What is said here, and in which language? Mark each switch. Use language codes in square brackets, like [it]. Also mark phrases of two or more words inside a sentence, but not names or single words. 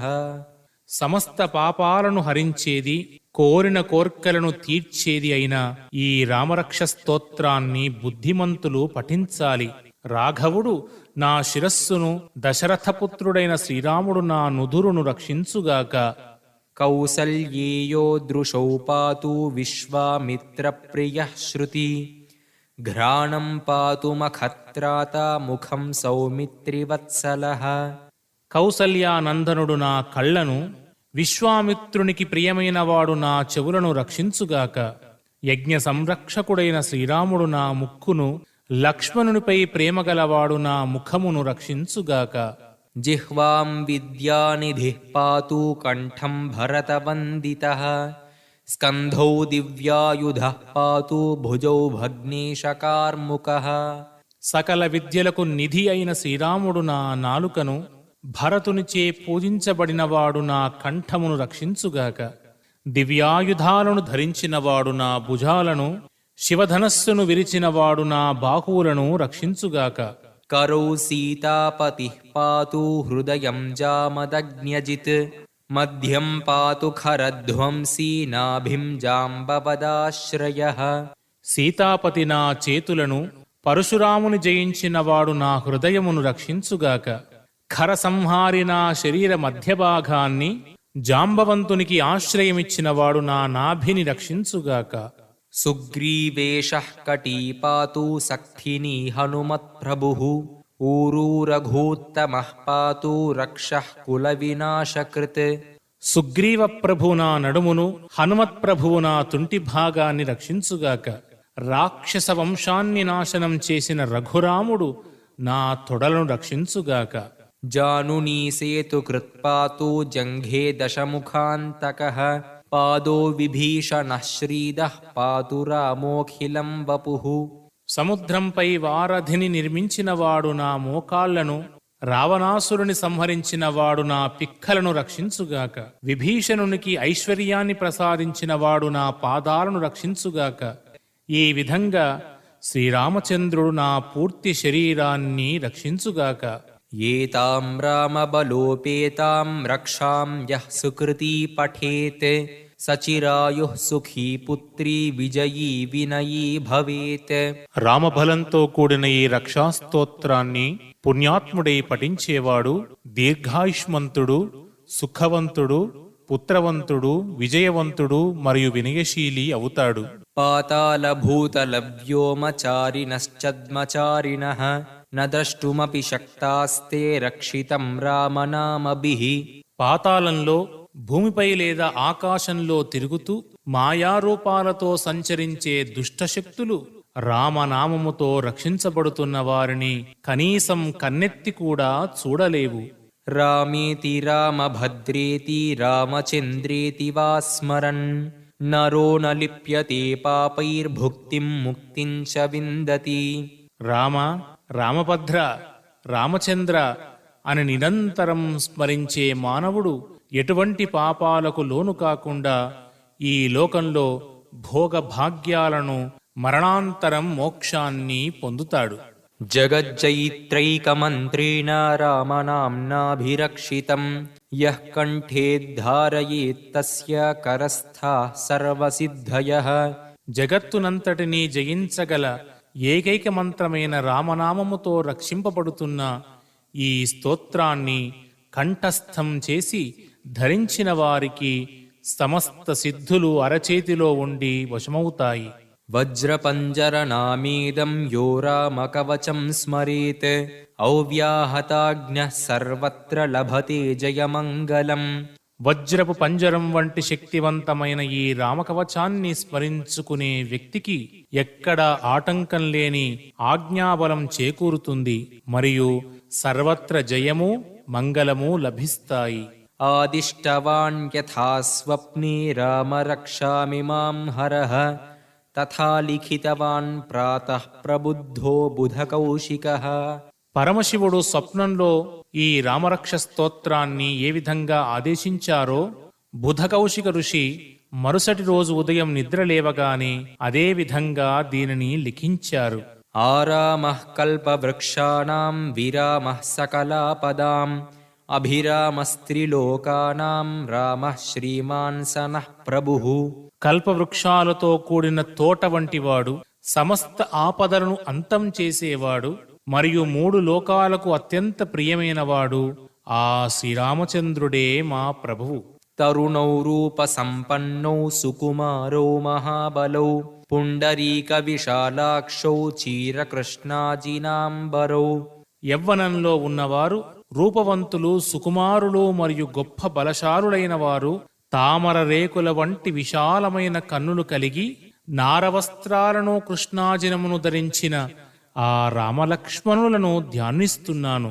[te] సమస్త పాపాలను హరించేది, కోరిన కోర్కెలను తీర్చేది అయిన ఈ రామరక్ష స్తోత్రాన్ని బుద్ధిమంతులు పఠించాలి. రాఘవుడు నా శిరస్సును, దశరథపుత్రుడైన శ్రీరాముడు నా నుదురును రక్షించుగాక. [sa] కౌసల్యేయో దృశౌ పాతు విశ్వామిత్ర ప్రియః శృతి घ्राणं पातु मखत्राता मुखं सौमित्रिवत्सलः [te] కౌసల్యానందనుడు నా కళ్ళను, విశ్వామిత్రునికి ప్రియమైన వాడు నా చెవులను రక్షించుగాక. యజ్ఞ సంరక్షకుడైన శ్రీరాముడు నా ముక్కును, లక్ష్మణునిపై ప్రేమగలవాడు నా ముఖమును రక్షించుగాక. [sa] जिह्वां विद्यानिधिः पातु कण्ठं भरतवन्दितः स्कन्धौ दिव्यायुधः पातु भुजौ भग्नेशकार्मुकः [te] సకల విద్యలకు నిధి అయిన శ్రీరాముడు నా నాలుకను, భరతునిచే పూజించబడినవాడు నా కంఠమును రక్షించుగాక. దివ్యాయుధాలను ధరించినవాడు నా భుజాలను, శివధనస్సును విరిచినవాడు నా బాహువులను రక్షించుగాక. [sa] करौ सीतापतिः पातु हृदयं जामदग्न्यजित् मध्यं पातु खरध्वंसी नाभिं जाम्बवदाश्रयः [te] సీతాపతి నా చేతులను, పరశురాముని జయించినవాడు నా హృదయమును రక్షించుగాక. ఖర సంహారి నా శరీర మధ్యభాగాన్ని, జాంబవంతునికి ఆశ్రయమిచ్చినవాడు నా నాభిని రక్షించుగాక. [sa] सुग्रीवेशः कटी पातु सक्थिनी हनुमत्प्रभुः ऊरूरघूत्तमः पातु रक्षः कुलविनाशकृत् [te] సుగ్రీవ ప్రభు నా నడుమును, హనుమత్ ప్రభువు నా తుంటి భాగాన్ని రక్షించుగాక. రాక్షస వంశాన్ని నాశనం చేసిన రఘురాముడు నా తొడలను రక్షించుగాక. [sa] जानुनी सेतुकृत् पातु जङ्घे दशमुखान्तकः पादो विभीषणः श्रीदः पातु रामोऽखिलं वपुः [te] సముద్రంపై వారధిని నిర్మించినవాడు నా మోకాళ్లను, రావణాసురుని సంహరించినవాడు నా పిక్కలను రక్షించుగాక. విభీషణునికి ఐశ్వర్యాన్ని ప్రసాదించినవాడు నా పాదాలను రక్షించుగాక. ఈ విధంగా శ్రీరామచంద్రుడు నా పూర్తి శరీరాన్ని రక్షించుగాక. [sa] एतां रामबलोपेतां रक्षां यः सुकृती पठेत् सचिरायुः सुखी पुत्री विजयी विनयी भवेत् [te] రామబలంతో కూడిన ఈ రక్షాస్తోత్రాన్ని పుణ్యాత్ముడై పఠించేవాడు దీర్ఘాయుష్మంతుడు, సుఖవంతుడు, పుత్రవంతుడు, విజయవంతుడు మరియు వినయశీలి అవుతాడు. [sa] पातालभूतलव्योमचारिणश्चद्मचारिणः न द्रष्टुमपि शक्तास्ते रक्षितं रामनामभिः [te] పాతాళంలో, భూమిపై లేదా ఆకాశంలో తిరుగుతూ మాయారూపాలతో సంచరించే దుష్టశక్తులు రామనామముతో రక్షించబడుతున్న వారిని కనీసం కన్నెత్తి కూడా చూడలేవు. [sa] रामेति रामभद्रेति रामचन्द्रेति वा स्मरन् नरो न लिप्यते पापैर्भुक्तिं मुक्तिं च विन्दति [te] రామ, రామభద్ర, రామచంద్ర అని నిరంతరం స్మరించే మానవుడు ఎటువంటి పాపాలకు లోను కాకుండా ఈ లోకంలో భోగభాగ్యాలను, మరణాంతరం మోక్షాన్ని పొందుతాడు. [sa] जगज्जयित्रैकमन्त्रेण रामनाम्नाभिरक्षितं यः कण्ठे धारयेत्तस्य करस्थाः सर्वसिद्धयः [te] జగత్తునంతటినీ జయించగల ఏకైక మంత్రమైన రామనామముతో రక్షింపబడుతున్న ఈ స్తోత్రాన్ని కంఠస్థం చేసి ధరించిన వారికి సమస్త సిద్ధులు అరచేతిలో ఉండి వశమవుతాయి. [sa] वज्रपञ्जरनामीदं यो रामकवचं स्मरेत् औव्याहताज्ञः सर्वत्र लभते जयमङ्गलम् [te] వజ్రపు పంజరం వంటి శక్తివంతమైన ఈ రామకవచాన్ని స్మరించుకునే వ్యక్తికి ఎక్కడ ఆటంకం లేని ఆజ్ఞాబలం చేకూరుతుంది మరియు సర్వత్ర జయము, మంగళము లభిస్తాయి. [sa] आदिष्टवान् यथा स्वप्ने रामरक्षामिमां हरः तथा लिखितवान् प्रातः प्रबुद्धो बुधकौशिकः [te] పరమశివుడు స్వప్నంలో ఈ రామరక్ష స్తోత్రాన్ని ఏ విధంగా ఆదేశించారో బుధకౌశిక ఋషి మరుసటి రోజు ఉదయం నిద్రలేవగానే అదే విధంగా దీనిని లిఖించారు. [sa] आरामः कल्पवृक्षाणां विरामः सकलापदाम् अभिरामस्त्रिलोकानां रामः श्रीमान् सनः प्रभुः [te] కల్పవృక్షాలతో కూడిన తోట వంటివాడు, సమస్త ఆపదలను అంతం చేసేవాడు మరియు 3 లోకాలకు అత్యంత ప్రియమైనవాడు ఆ శ్రీరామచంద్రుడే మా ప్రభువు. [sa] तरुणौ रूपसम्पन्नौ सुकुमारौ महाबलौ పుండరీకవిశాలాక్షౌ చీరకృష్ణాజినాంబరౌ. [te] యవ్వనంలో ఉన్నవారు రూపవంతులు, సుకుమారులు మరియు గొప్ప బలశాలులైన వారు తామర రేకుల వంటి విశాలమైన కన్నులు కలిగి నారవస్త్రాలను కృష్ణాజినమును ధరించిన ఆ రామలక్ష్మణులను ధ్యానిస్తున్నాను.